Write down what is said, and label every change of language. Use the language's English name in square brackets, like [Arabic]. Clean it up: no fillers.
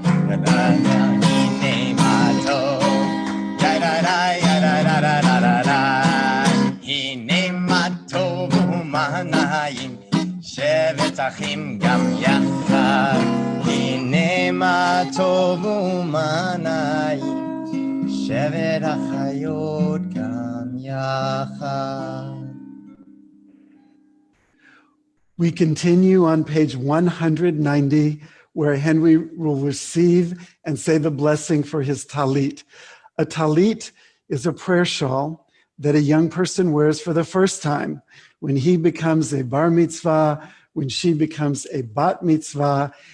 [Hebrew] הנה מה טוב, יא די די יא די די די די די. הנה מה טוב ומה נעים, שבת אחים גם יחד. הנה מה טוב ומה נעים, שבת החיות גם יחד. [English] We continue on page 190, where Henry will receive and say the blessing for his talit. A talit is a prayer shawl that a young person wears for the first time when he becomes a bar mitzvah, when she becomes a bat mitzvah.